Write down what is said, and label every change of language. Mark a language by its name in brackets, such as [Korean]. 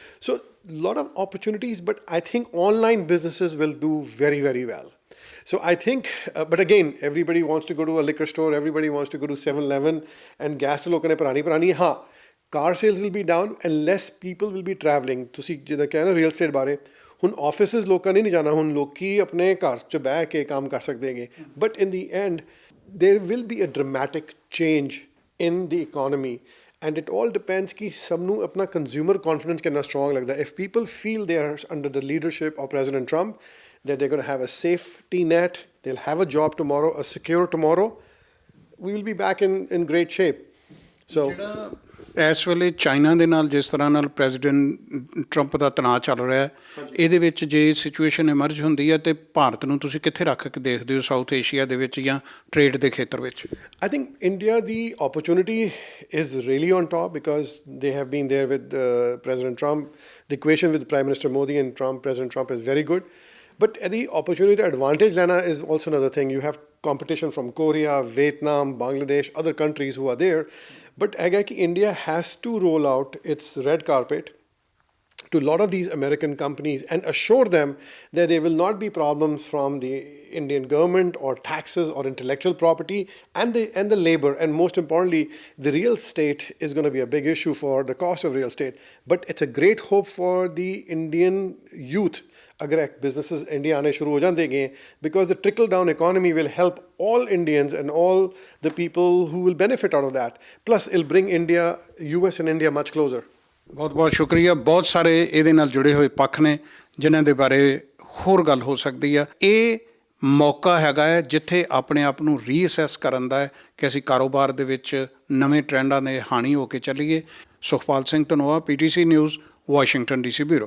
[English] So a lot of opportunities, but I think online businesses will do very, very well. So I think, but again, everybody wants to go to a liquor store, everybody wants to go to 7-Eleven and gas to lokane purani. Ha, car sales will be down and less people will be traveling. [Punjabi] ਤੁਸੀਂ ਜਿੱਦਾਂ ਕਿਹਾ ਨਾ real estate ਬਾਰੇ, ਹੁਣ offices ਲੋਕਾਂ ਨੇ ਨਹੀਂ ਜਾਣਾ, ਹੁਣ ਲੋਕੀ ਆਪਣੇ ਘਰ 'ਚ ਬਹਿ ਕੇ ਕੰਮ ਕਰ ਸਕਦੇ ਹੈਗੇ। [English] but in the end there will be a dramatic change in the economy and it all depends [Punjabi] ਕਿ ਸਭ ਨੂੰ ਆਪਣਾ ਕੰਜ਼ਿਊਮਰ ਕੌਨਫੀਡੈਂਸ ਕਿੰਨਾ ਸਟਰੋਂਗ ਲੱਗਦਾ। [English] If people feel they are under the leadership of President Trump, that they're going to have a safety net, they'll have a job tomorrow, a secure tomorrow, we will be back in great shape. So [Punjabi] ਇਸ ਵੇਲੇ China ਦੇ ਨਾਲ ਜਿਸ ਤਰ੍ਹਾਂ ਨਾਲ president Trump ਦਾ ਤਣਾਅ ਚੱਲ ਰਿਹਾ, ਇਹਦੇ ਵਿੱਚ ਜੇ ਸਿਚੁਏਸ਼ਨ ਇਮਰਜ ਹੁੰਦੀ ਹੈ ਤੇ ਭਾਰਤ ਨੂੰ ਤੁਸੀਂ ਕਿੱਥੇ ਰੱਖ ਕੇ ਦੇਖਦੇ ਹੋ ਸਾਊਥ ਏਸ਼ੀਆ ਦੇ ਵਿੱਚ ਜਾਂ ਟ੍ਰੇਡ ਦੇ ਖੇਤਰ ਵਿੱਚ? [English] I think India, the opportunity is really on top because they have been there with President Trump. The equation with Prime Minister Modi and President Trump is very good. But the opportunity advantage lana is also another thing. You have competition from Korea, Vietnam, Bangladesh, other countries who are there. But India has to roll out its red carpet to a lot of these American companies and assure them that there will not be problems from the Indian government or taxes or intellectual property and the labor, and most importantly, the real estate is going to be a big issue for the cost of real estate. But it's a great hope for the Indian youth [Hindi] अगर businesses India आने शुरू हो जाते हैं, [English] because the trickle down economy will help all Indians and all the people who will benefit out of that. Plus it'll bring India, US and India much closer. [Punjabi] ਬਹੁਤ ਬਹੁਤ ਸ਼ੁਕਰੀਆ। ਬਹੁਤ ਸਾਰੇ ਇਹਦੇ ਨਾਲ ਜੁੜੇ ਹੋਏ ਪੱਖ ਨੇ ਜਿਨ੍ਹਾਂ ਦੇ ਬਾਰੇ ਹੋਰ ਗੱਲ ਹੋ ਸਕਦੀ ਆ। ਇਹ ਮੌਕਾ ਹੈਗਾ ਹੈ ਜਿੱਥੇ ਆਪਣੇ ਆਪ ਨੂੰ ਰੀਅਸੈਸ ਕਰਨ ਦਾ ਹੈ ਕਿ ਅਸੀਂ ਕਾਰੋਬਾਰ ਦੇ ਵਿੱਚ ਨਵੇਂ ਟ੍ਰੈਂਡਾਂ ਦੇ ਹਾਣੀ ਹੋ ਕੇ ਚੱਲੀਏ। Sukhpal Singh Dhanoa, PTC news, Washington DC bureau.